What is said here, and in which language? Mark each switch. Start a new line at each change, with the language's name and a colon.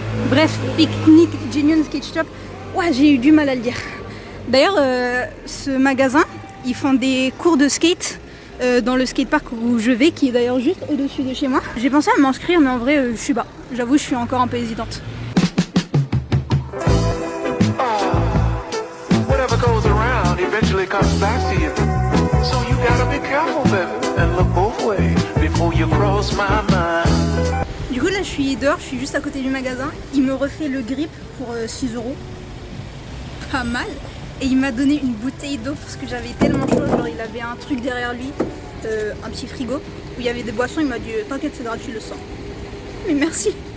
French: Bref, Picnic Genuine Skate Shop. Ouais j'ai eu du mal à le dire. D'ailleurs ce magasin, ils font des cours de skate dans le skatepark où je vais, qui est d'ailleurs juste au-dessus de chez moi. J'ai pensé à m'inscrire mais en vrai je suis bas. J'avoue je suis encore un peu hésitante.
English: Whatever goes around eventually comes back to you. So you gotta be careful, baby, and look both ways before you cross my mind.
French: Du coup là je suis dehors, je suis juste à côté du magasin. Il me refait le grip pour 6 €. Pas mal. Et il m'a donné une bouteille d'eau parce que j'avais tellement chaud. Genre il avait un truc derrière lui, un petit frigo où il y avait des boissons. Il m'a dit t'inquiète c'est gratuit le sang. Mais merci.